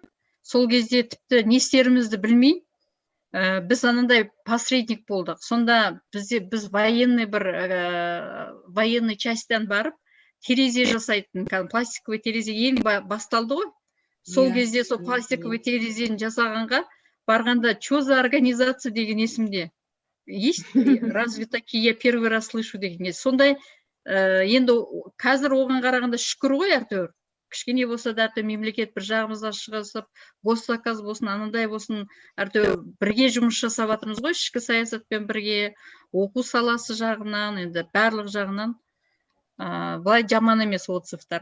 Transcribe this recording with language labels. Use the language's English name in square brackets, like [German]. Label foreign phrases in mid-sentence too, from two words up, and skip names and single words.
[Kazakh] Сол кезде тіпті не істерімізді білмей, біз анандай посредник болдық. Сонда біз [Russian] военный частьтан [Kazakh] барып, терезе жасайтын, пластиковый терезе ең басталды ғой. Сол кезде сол пластиковый терезені жасағанға барғанда, [Russian] что за организация деген есімде. Есть, разве такие, я первый раз слышу деген. [Kazakh] Сондай, енді қазір оған қарағанда шүкір ғой әйтеуір. Кішкене болса да мемлекет бір жағымызға шығысып, госзаказ болсын, анандай болсын, әйтеуір бірге жұмыс жасап жатырмыз ғой, ішкі саясатпен бірге, оқу саласы жағынан, енді барлық жағынан былай жаман емес отзывтар.